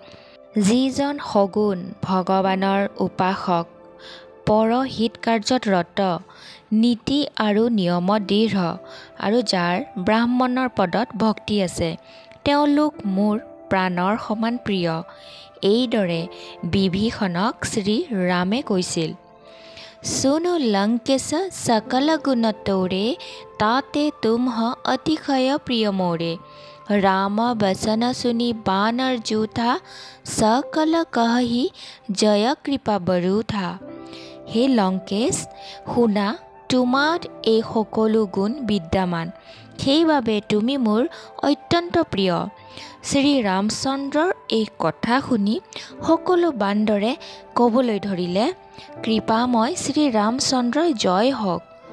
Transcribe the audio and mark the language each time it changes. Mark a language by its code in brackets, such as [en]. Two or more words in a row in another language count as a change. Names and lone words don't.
[as] যিজন সগুণ ভগৱানৰ উপাসক, পৰহিত কাৰ্যত ৰত, নীতি আৰু নিয়মত দৃঢ় আৰু যাৰ ব্ৰাহ্মণৰ পদত ভক্তি আছে, তেওঁলোক মোৰ প্ৰাণৰ সমান প্ৰিয়। এইদৰে বিভীষণক শ্ৰীৰামে কৈছিল। [awa] सुनो लंकेश सकल गुण तोरे ताते तुम्ह अतिशय प्रिय मोरे। राम बसन सुनी बानर जूथा सकल कहि जय कृपा बरूथा। [as] হে লংকেশ, শুনা, তোমাৰ এই সকলো গুণ বিদ্যমান, সেইবাবে তুমি মোৰ অত্যন্ত প্ৰিয়। শ্ৰী ৰামচন্দ্ৰৰ এই কথা শুনি সকলো বান্দৰে ক'বলৈ ধৰিলে, কৃপাময় শ্ৰী ৰামচন্দ্ৰ জয় হওক।